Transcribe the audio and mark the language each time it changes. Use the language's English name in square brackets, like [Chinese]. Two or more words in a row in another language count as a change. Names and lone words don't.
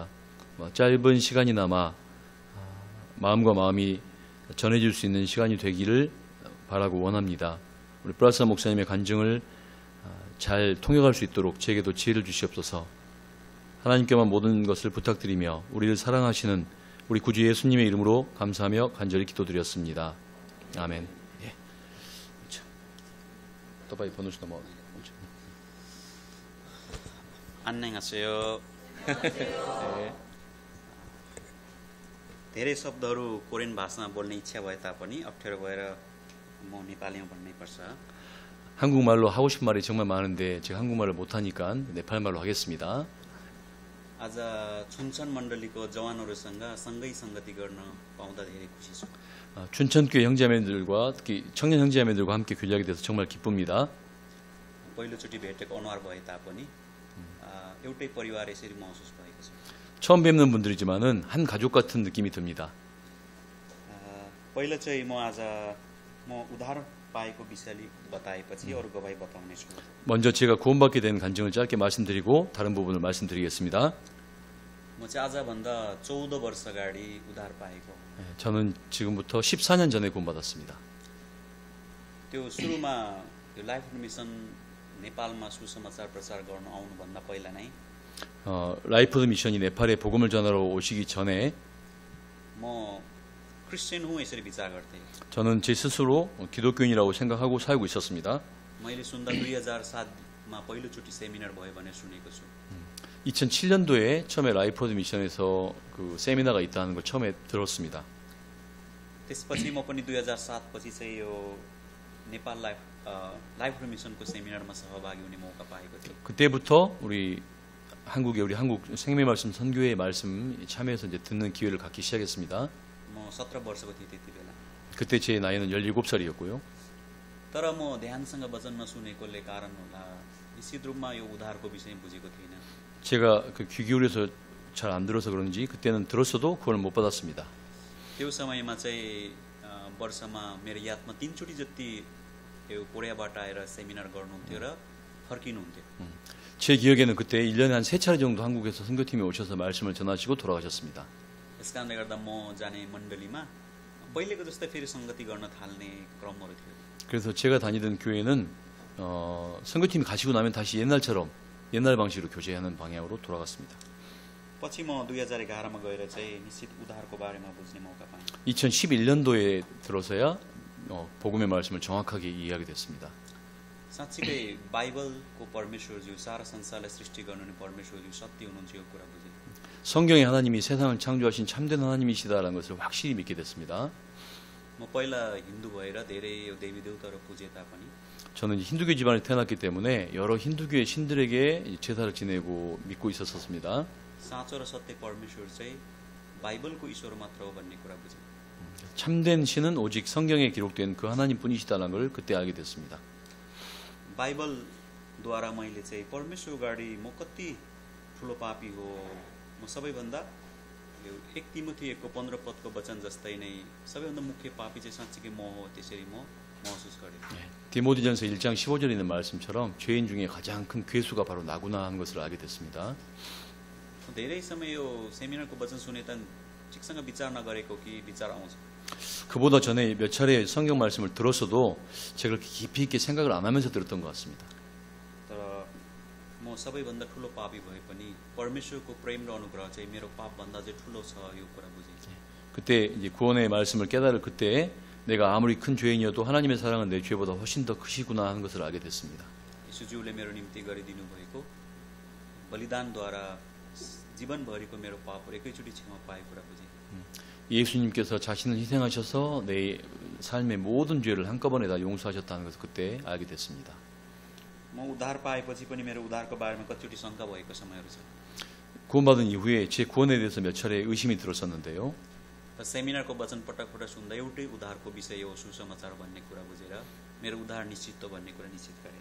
[Korean] 짧은 시간이나마 마음과 마음이 전해질 수 있는 시간이 되기를 바라고 원합니다. 우리 플라사 목사님의 간증을 잘 통역할 수 있도록 제게도 지혜를 주시옵소서. 하나님께만 모든 것을 부탁드리며 우리를 사랑하시는 우리 구주 예수님의 이름으로 감사하며 간절히 기도드렸습니다. 아멘. 예. [Nepali] तपाईँ भन्नुहोस् न म [Korean] 안녕하세요. [Nepali] धेरै शब्दहरू कोरियन भाषामा बोल्ने इच्छा भए तापनि अप्ठ्यारो भएर म नेपालीमा भन्नै पर्छ. [Korean] 한국말로 하고 싶은 말이 정말 많은데 제가 한국말을 못하니까 네팔말로 하겠습니다. [Nepali] आज 춘천 मण्डलीको जवानहरूसँग सँगै संगति गर्न पाउँदा धेरै खुसी छु. [Korean] 춘천교회 형제자매들과 특히 청년 형제자매들과 함께 교제하게 돼서 정말 기쁩니다. [Nepali] पहिलोचोटि भेटेको अनुहार भए तापनि एउटै परिवार यसरी महसुस भएको छ. [Korean] 처음 뵙는 분들이지만은 한 가족 같은 느낌이 듭니다. [Nepali] पहिलो चाहिँ म उद्धार पाएको विषयले बताएपछि अरू गवाही बताउने छु. [Korean] 먼저 제가 구원받게 된 간증을 짧게 말씀드리고 다른 부분을 말씀드리겠습니다. [Nepali] म चाहिँ आजभन्दा 14 वर्ष अगाडि उद्धार पाएको. [Korean] 저는 지금부터 14년 전에 구원받았습니다. [Nepali] त्यो सुरुमा यो लाइफ मिसन नेपालमा सुसमाचार प्रचार गर्न आउनुभन्दा पहिला नै [Korean] 라이프 미션이 네팔에 복음을 전하러 오시기 전에 [Nepali] म क्रिस्चियन हुँ यसरी विचार गर्थेँ. [Korean] 저는 제 스스로 기독교인이라고 생각하고 살고 있었습니다. [Nepali] मैले सुन्दा 2007मा पहिलोचोटि सेमिनार भयो भनेर सुनेको छु. [Korean] 2007년도에 처음에 라이프 미션에서 그 세미나가 있다는 걸 처음에 들었습니다. [Nepali] त्यसपछि म पनि 2007 पछि चाहिँ यो नेपाल लाइफ मिसनको सेमिनारमा सहभागी हुने मौका पाएको थिएँ. [Korean] 그때부터 우리 한국 생명말씀 선교회 말씀 참여해서 이제 듣는 기회를 갖기 시작했습니다. [Nepali] म 17 वर्षको थिएँ त्यति बेला. [Korean] 그때 제 나이는 17살이었고요. [Nepali] तर म ध्यानसँग वचन नसुनेकोले कारण होला निश्चित रूपमा यो उद्धारको विषय बुझेको थिइनँ. [Korean] 제가 그 귀 기울여서 잘 안 들어서 그런지 그때는 들었어도 구원을 못 받았습니다. [Nepali] त्यो समयमा चाहिँ वर्षमा मेरो यादमा 3चोटि जति यो कोरियाबाट आएर सेमिनार गर्नुहुन्थ्यो र फर्किनुहुन्थ्यो. [Korean] 제 기억에는 그때 1년에 한 3차례 정도 한국에서 선교팀이 오셔서 말씀을 전하시고 돌아가셨습니다. [Nepali] यस कारणले गर्दा म जाने मण्डलीमा पहिलेको जस्तै फेरि संगति गर्न थाल्ने क्रमहरू थियो. [Korean] 그래서 제가 다니던 교회는 선교팀이 가시고 나면 다시 옛날 방식으로 교제하는 방향으로 돌아갔습니다. [Nepali] पछि म 2011मा गएर चाहिँ निश्चित उद्धारको बारेमा बुझ्ने मौका पाएँ. [Korean] 2011년도에 들어서야 복음의 말씀을 정확하게 이해하게 됐습니다. [Nepali] साँच्चीकै बाइबलको परमेश्वरज्यू सारा संसारलाई सृष्टि गर्नुहुने परमेश्वरज्यू सत्य हुनुहुन्छ यो कुरा बुझेँ. [Korean] 성경의 하나님이 세상을 창조하신 참된 하나님이시다라는 것을 확실히 믿게 됐습니다. [Nepali] म पहिला हिन्दू भएर धेरै देवी देवताहरू पूजे तापनि [Korean] 저는 힌두교 집안에 태어났기 때문에 여러 힌두교의 신들에게 제사를 지내고 믿고 있었습니다. [Nepali] साँचो र सत्य परमेश्वर चाहिँ बाइबलको ईश्वर मात्र हो भन्ने कुरा बुझेँ. [Korean] 참된 신은 오직 성경에 기록된 그 하나님뿐이시다는 걸 그때 알게 됐습니다. [Nepali] बाइबलद्वारा मैले चाहिँ परमेश्वर अगाडि म कति ठुलो पापी हो, म सबैभन्दा यो 1 तिमोथी 1को 15 पदको वचन जस्तै नै सबैभन्दा मुख्य पापी चाहिँ साँच्चीकै म हो, त्यसरी म महसुस गरेँ. [Korean] 디모데전서 1장 15절에 있는 말씀처럼 죄인 중에 가장 큰 괴수가 바로 나구나 하는 것을 알게 됐습니다. [Nepali] धेरै समय यो सेमिनारको वचन सुने त ठिकसँग विचार नगरेको कि विचार आउँछ. [Korean] 그보다 전에 몇 차례 성경 말씀을 들었어도 제가 그렇게 깊이 있게 생각을 안 하면서 들었던 것 같습니다. [Nepali] तर म सबैभन्दा ठुलो पापी भए पनि परमेश्वरको प्रेम र अनुग्रह चाहिँ मेरो पापभन्दा चाहिँ ठुलो छ यो कुरा बुझेँ. [Korean] 그때 이제 구원의 말씀을 깨달을 그때 내가 아무리 큰 죄인이어도 하나님의 사랑은 내 죄보다 훨씬 더 크시구나 하는 것을 알게 됐습니다. [Nepali] यीशुज्यूले मेरो निम्ति गरिदिनु भएको बलिदानद्वारा जीवनभरिको मेरो पापहरू एकैचोटि क्षमा पाएको कुरा बुझेँ। [Korean] 예수님께서 자신을 희생하셔서 내 삶의 모든 죄를 한꺼번에 다 용서하셨다는 것을 그때 알게 됐습니다. [Nepali] म उद्धार पाएपछि पनि मेरो उद्धारको बारेमा कतिचोटि शङ्का भएको समयहरू छ। [Korean] 구원받은 이후에 제 구원에 대해서 몇 차례 의심이 들었었는데요. [Nepali] र सेमिनारको वचन पटक पटक सुन्दा एउटै उद्धारको विषय हो सुसमाचार भन्ने कुरा बुझेर मेरो उद्धार निश्चित हो भन्ने कुरा निश्चित गरेँ।